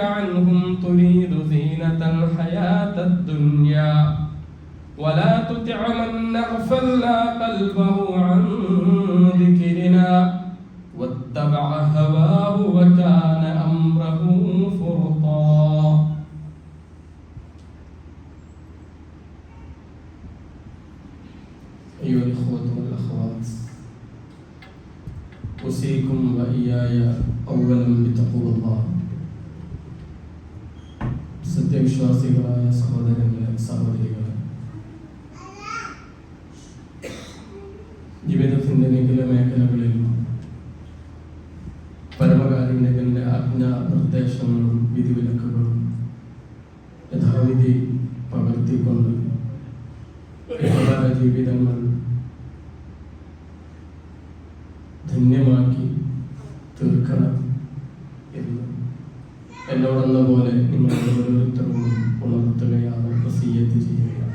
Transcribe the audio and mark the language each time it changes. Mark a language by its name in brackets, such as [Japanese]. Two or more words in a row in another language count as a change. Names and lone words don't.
[Arabic] عنهم تريد زينة الحياة الدنيا ولا تطع من أغفلنا قلبه عن ذكرنا واتبع هواه وكان أمره فرطا أيها الإخوة والأخوات أوصيكم وإياي أولا بتقوى الله [Malayalam] സത്യവിശ്വാസികളായ സഹോദരങ്ങളെ സഹോദരികളെ ജീവിതത്തിൻ്റെ വിവിധ മേഖലകളിൽ പരമകാരുണ്യകന്റെ ആജ്ഞാ നിർദ്ദേശങ്ങളും വിധിവിലക്കുകളും യഥാവിധി പകർത്തിക്കൊണ്ട് ജീവിതങ്ങൾ ധന്യമാക്കി തീർക്കണം എന്ന് എന്നോടെന്ന പോലെ നിങ്ങൾ ഓരോരുത്തരും ഉണർത്തുകയാണ്, വസിയ്യത്ത് ചെയ്യുകയാണ്.